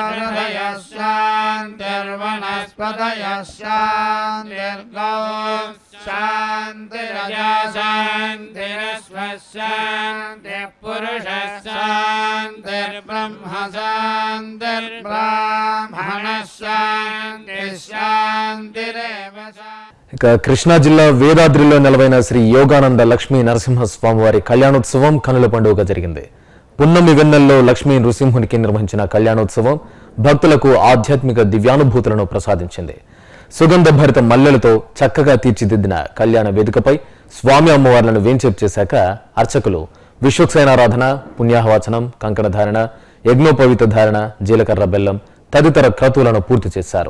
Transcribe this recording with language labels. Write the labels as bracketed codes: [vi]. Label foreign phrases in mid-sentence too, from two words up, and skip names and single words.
[sa] शान्तिरोषधयः शान्तिर्वनस्पतयः शान्तिर्गौः शान्तिरजा शान्तिरस्वशान्तिः पुरुषः शान्तिर्ब्रह्म शान्तिर्ब्राह्मणः शान्तिः शान्तिरेव [te] ఇక కృష్ణా జిల్లా వేదాద్రిలో నెలవైన శ్రీ యోగానంద లక్ష్మీ నరసింహ స్వామివారి కళ్యాణోత్సవం కనుల పండుగ జరిగింది. పున్నమి వెన్నెల్లో లక్ష్మీ నృసింహునికి నిర్వహించిన కళ్యాణోత్సవం భక్తులకు ఆధ్యాత్మిక దివ్యానుభూతులను ప్రసాదించింది. సుగంధ భరిత మల్లెలతో చక్కగా తీర్చిదిద్దిన కళ్యాణ వేదికపై స్వామి అమ్మవార్లను వేంచేపు చేశాక అర్చకులు విశ్వక్సేనారాధన, పుణ్యాహవాచనం, కంకణధారణ, యజ్ఞోపవీత ధారణ, జీలకర్ర బెల్లం తదితర క్రతువులను పూర్తి చేశారు.